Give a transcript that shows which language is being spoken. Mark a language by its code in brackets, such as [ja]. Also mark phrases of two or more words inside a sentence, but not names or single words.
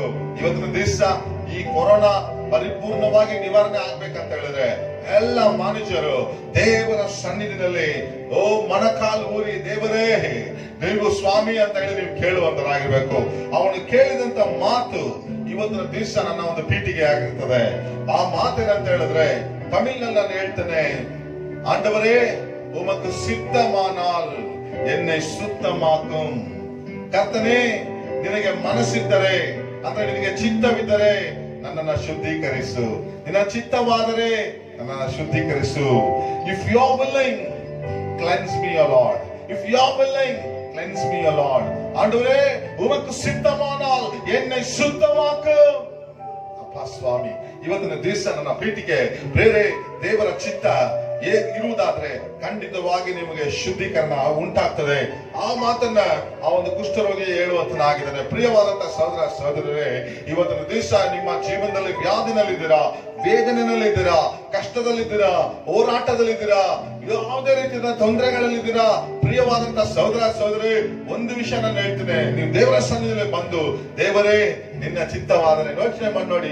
[kn] ಇವತ್ತಿನ ದಿವಸ ಈ ಕೊರೋನಾ ಪರಿಪೂರ್ಣವಾಗಿ ನಿವಾರಣೆ ಆಗ್ಬೇಕಂತ ಹೇಳಿದ್ರೆ ಎಲ್ಲ ಮನುಷ್ಯರು ದೇವರ ಸನ್ನಿಧಿನಲ್ಲಿ ಮೊಣಕಾಲು ಊರಿ ದೇವರೇ ನೀವು ಸ್ವಾಮಿ ಅಂತ ಹೇಳಿ ನೀವು ಕೇಳುವಂತರಾಗಿರ್ಬೇಕು. ಅವನು ಕೇಳಿದಂತ ಮಾತು ಇವತ್ತಿನ ದಿವಸ ನನ್ನ ಒಂದು ಪೀಠಿಗೆ ಆಗಿರ್ತದೆ. ಆ ಮಾತೇನಂತ ಹೇಳಿದ್ರೆ ತಮಿಳ್ನಲ್ಲಿ ನಾನು ಹೇಳ್ತೇನೆ, ಆಂಡವರೇ [ta] உமக்கு சித்தமானால் என்னை சுத்தமாக்கும். [kn] ಕರ್ತನೇ, ನಿನಗೆ ಮನಸ್ಸಿದ್ದರೆ ಅಂದ್ರೆ ನಿನಗೆ ಚಿತ್ತವಿದ್ದರೆ ನನ್ನನ್ನು ಶುದ್ಧೀಕರಿಸು. ನಿನ್ನ ಚಿತ್ತವಾದರೆ ನನ್ನನ್ನು ಶುದ್ಧೀಕರಿಸು. [en] If you are willing, cleanse me, O Lord. If you are willing, cleanse me, O Lord. [ta] ஆண்டவரே, உமக்கு சித்தமானால் என்னை சுத்தமாக்கும். [kn] ಅಪ್ಪ ಸ್ವಾಮಿ, ಇವತ್ತಿನ ದಿವಸ ನನ್ನ ಪ್ರೀತಿಗೆ ಬೇರೆ ದೇವರ ಚಿತ್ತ ಇರುವುದಾದ್ರೆ ಖಂಡಿತವಾಗಿ ನಿಮಗೆ ಶುದ್ಧೀಕರಣ ಉಂಟಾಗ್ತದೆ. ಆ ಮಾತನ್ನ ಆ ಒಂದು ಕುಷ್ಠರೋಗಿ ಹೇಳುವಂತನಾಗಿದ್ದಾನೆ. ಪ್ರಿಯವಾದಂತಹ ಸಹೋದರ ಸಹೋದರರೇ, ಇವತ್ತಿನ ದಿವಸ ನಿಮ್ಮ ಜೀವನದಲ್ಲಿ ವ್ಯಾಧಿನಲ್ಲಿದ್ದೀರಾ, ವೇದನೆಯಲ್ಲಿದ್ದೀರಾ, ಕಷ್ಟದಲ್ಲಿದ್ದೀರಾ, ಹೋರಾಟದಲ್ಲಿದ್ದೀರಾ, ಯಾವುದೇ ರೀತಿಯ ತೊಂದರೆಗಳಲ್ಲಿದ್ದೀರಾ, ಪ್ರಿಯವಾದಂತಹ ಸಹೋದರ ಸಹೋದರಿ, ಒಂದು ವಿಷಯ ನಾನು ಹೇಳ್ತೇನೆ, ನೀವು ದೇವರ ಸನ್ನಿಧಿಯಲ್ಲಿ ಬಂದು ದೇವರೇ ನಿನ್ನ ಚಿತ್ತವಾದರೆ ಯೋಚನೆ ಮಾಡಿ ನೋಡಿ.